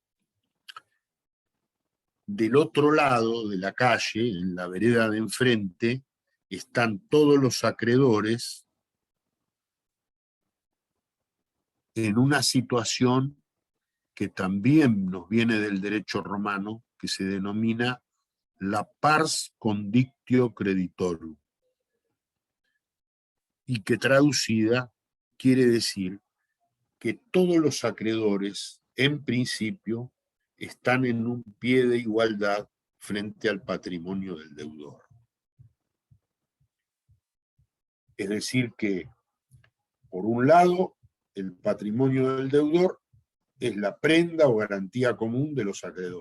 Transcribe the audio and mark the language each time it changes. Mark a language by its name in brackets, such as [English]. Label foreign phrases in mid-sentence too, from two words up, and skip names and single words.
[Spanish] del otro lado de la calle, en la vereda de enfrente, están todos los acreedores en una situación que también nos viene del derecho romano, que se denomina la [Latin] pars condictio creditorum, [Spanish] y que traducida quiere decir que todos los acreedores, en principio, están en un pie de igualdad frente al patrimonio del deudor. Es decir que, por un lado, el patrimonio del deudor es la prenda o garantía común de los acreedores.